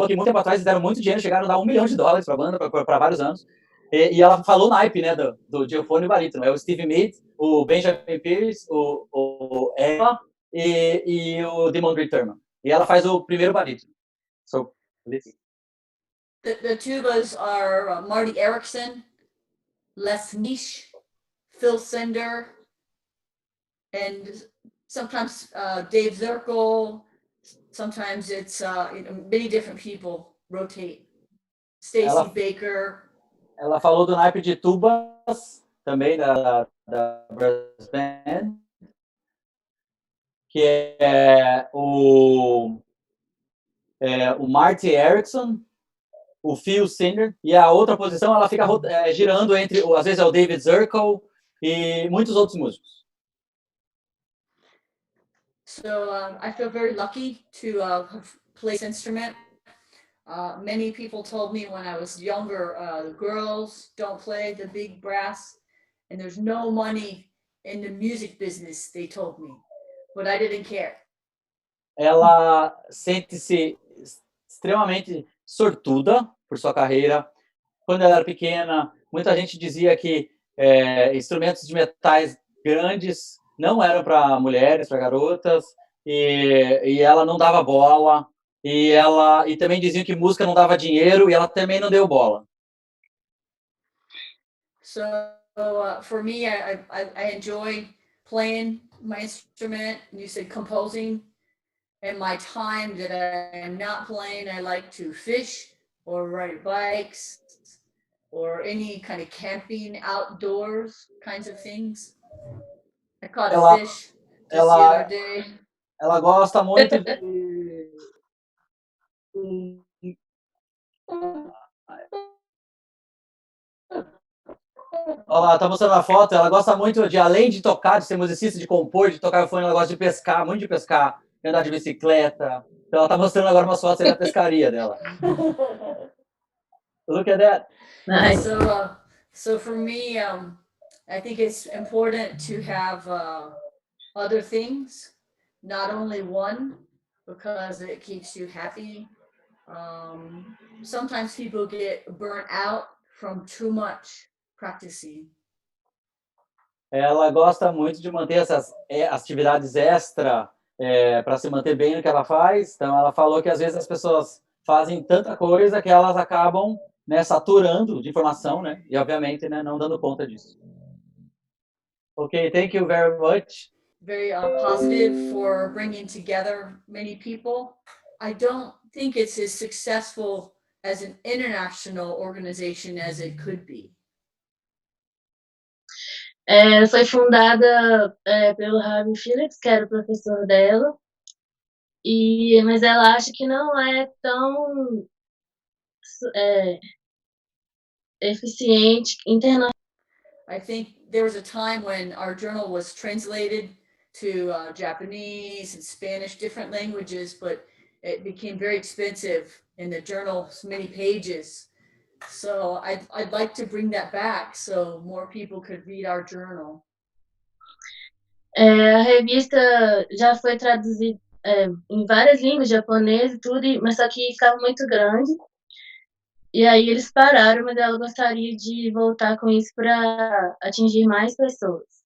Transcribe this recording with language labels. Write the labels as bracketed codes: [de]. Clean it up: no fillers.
[pt] Que muito tempo atrás eles deram muito dinheiro, chegaram a dar $1 milhão para a banda para vários anos. E ela falou o naipe, né, do diafone e barítono. É o Steve Mead, o Benjamin Pierce, o Ella e o Damon Thurman. E ela faz o primeiro barítono. [en] So, the tubas are Marty Erickson, Les Niche, Phil Sender, and sometimes Dave Zirkle. Sometimes it's many different people rotate. Stacy Baker. [pt] Ela falou do naipe de tubas também da Brass Band, que é o Marty Erickson, o Phil Singer, e a outra posição ela fica girando entre, às vezes é o David Zirkle e muitos outros músicos. [en] So I feel very lucky to play this instrument. Many people told me when I was younger, girls don't play the big brass, and there's no money in the music business, they told me, but I didn't care. [pt] Ela sente-se extremamente sortuda por sua carreira. Quando ela era pequena, muita gente dizia que instrumentos de metais grandes não eram para mulheres, para garotas, e ela não dava bola. E também diziam que música não dava dinheiro, e ela também não deu bola. [en] So for me, I enjoy playing my instrument. You said composing. And my time that I am not playing, I like to fish or ride bikes or any kind of camping outdoors kinds of things. I caught a fish just the other day. [pt] Ela gosta muito Olha lá, tá mostrando a foto. Ela gosta muito de, além de tocar, de ser musicista, de compor, de tocar o fone, ela gosta de pescar, muito de pescar, de andar de bicicleta. Então ela tá mostrando agora umas fotos da pescaria dela. [en] Look at that. Nice. So for me, I think it's important to have other things, not only one, because it keeps you happy. Sometimes people get burnt out from too much practicing. [pt] Ela gosta muito de manter essas atividades extra para se manter bem no que ela faz. Então ela falou que às vezes as pessoas fazem tanta coisa que elas acabam, né, saturando de informação, né? E obviamente, né, não dando conta disso. [en] Okay, thank you very much. Very positive for bringing together many people. I don't think it's as successful as an international organization as it could be. [pt] Foi fundada pelo Harvey Phillips, que era o professor dela, mas ela acha que não é tão eficiente internacionalmente. [en] I think there was a time when our journal was translated to Japanese and Spanish, different languages, but it became very expensive in the journal, many pages. So I'd like to bring that back so more people could read our journal. [pt] A revista já foi traduzida em várias línguas, japonês e tudo, mas só que ficava muito grande. E aí eles pararam, mas ela gostaria de voltar com isso para atingir mais pessoas.